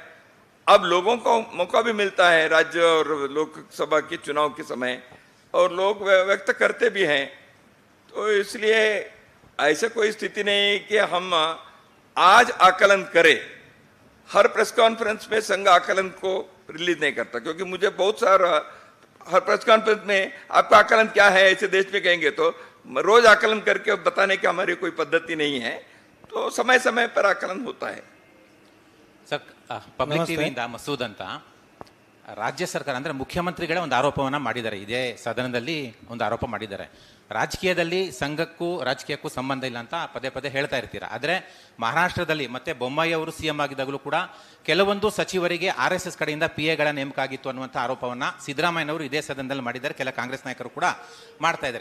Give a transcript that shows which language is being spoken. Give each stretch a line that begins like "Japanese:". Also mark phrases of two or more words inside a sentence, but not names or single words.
Hindi: अब लोगों को मौका भी मिलता है राज्य और लोकसभा के चुनाव के समय, और लोग व्यक्त करते भी हैं, तो इसलिए ऐसा कोई स्थिति नहीं कि हम आज आकलन करें। हर
English: press conference
Hindi: में संघ आकलन को रिलीज नहीं करता, क्योंकि मुझे बहुत सारा हर
English: press conference
Hindi: में आपका आकलन क्या है ऐसे देश में कहेंगे तो रोज आकलन करके बताने की हमारी कोई पद्धति नहीं है, तो समय समय पर आकलन होता है।
Kannada: ಸರ್, ಪಬ್ಲಿಕ್ ಟಿವಿಯಿಂದ ಮಸೂದ್ ಅಂತ ರಾಜ್ಯ ಸರ್ಕಾರ ಅಂದರೆ ಮುಖ್ಯಮಂತ್ರಿಗಳೇ ಒಂದು ಆರೋಪವನ್ನು ಮಾಡಿದ್ದಾರೆ, ಇದೇ ಸದನದಲ್ಲಿ ಒಂದು ಆರೋಪ ಮಾಡಿದ್ದಾರೆ. ರಾಜಕೀಯದಲ್ಲಿ ಸಂಘಕ್ಕೂ ರಾಜಕೀಯಕ್ಕೂ ಸಂಬಂಧ ಇಲ್ಲ ಅಂತ ಪದೇ ಪದೇ ಹೇಳ್ತಾ ಇರ್ತೀರ. ಆದರೆ ಮಹಾರಾಷ್ಟ್ರದಲ್ಲಿ ಮತ್ತೆ ಬೊಮ್ಮಾಯಿ ಅವರು ಸಿಎಂ ಆಗಿದ್ದಾಗಲೂ ಕೂಡ ಕೆಲವೊಂದು ಸಚಿವರಿಗೆ RSS ಕಡೆಯಿಂದ PAಗಳ ನೇಮಕ ಆಗಿತ್ತು ಅನ್ನುವಂಥ ಆರೋಪವನ್ನು ಸಿದ್ದರಾಮಯ್ಯನವರು ಇದೇ ಸದನದಲ್ಲಿ ಮಾಡಿದ್ದಾರೆ, ಕೆಲ ಕಾಂಗ್ರೆಸ್ ನಾಯಕರು ಕೂಡ ಮಾಡ್ತಾ ಇದ್ದಾರೆ.